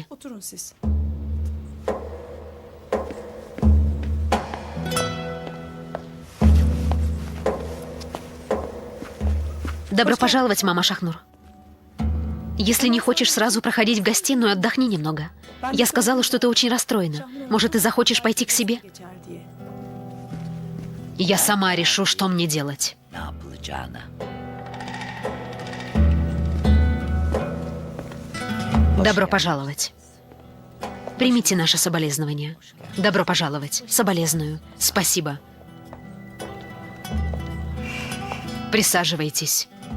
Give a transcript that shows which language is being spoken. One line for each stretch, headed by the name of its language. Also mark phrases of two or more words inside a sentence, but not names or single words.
Turkish: Oturun siz.
Russian: Добро пожаловать, мама Шахнур. Если не хочешь сразу проходить в гостиную, отдохни немного. Я сказала, что ты очень расстроена. Может, ты захочешь пойти к себе?
Turkish: Geçer diye.
Russian: Я сама решу, что мне делать.
Turkish: Ne yapılacağını.
Russian: Добро пожаловать. Примите наше соболезнование. Добро пожаловать. Соболезную. Спасибо. Присаживайтесь.